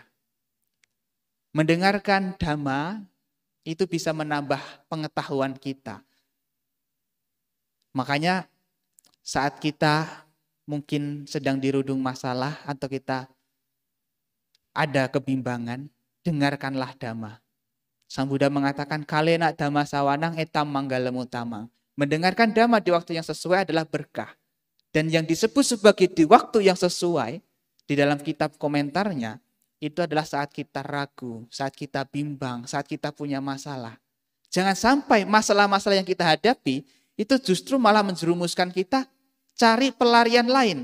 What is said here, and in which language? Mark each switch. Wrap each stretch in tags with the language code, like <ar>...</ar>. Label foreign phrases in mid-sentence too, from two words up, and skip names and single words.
<id>Mendengarkan Dhamma itu bisa menambah pengetahuan kita. Makanya saat kita mungkin sedang dirundung masalah atau kita ada kebimbangan, dengarkanlah Dhamma. Sang Buddha mengatakan,</id> <pi>kalena Dhamma sawanang etam manggalem utama.</pi> <id>Mendengarkan Dhamma di waktu yang sesuai adalah berkah. Dan yang disebut sebagai di waktu yang sesuai, di dalam kitab komentarnya, itu adalah saat kita ragu, saat kita bimbang, saat kita punya masalah. Jangan sampai masalah-masalah yang kita hadapi, itu justru malah menjerumuskan kita cari pelarian lain.</id>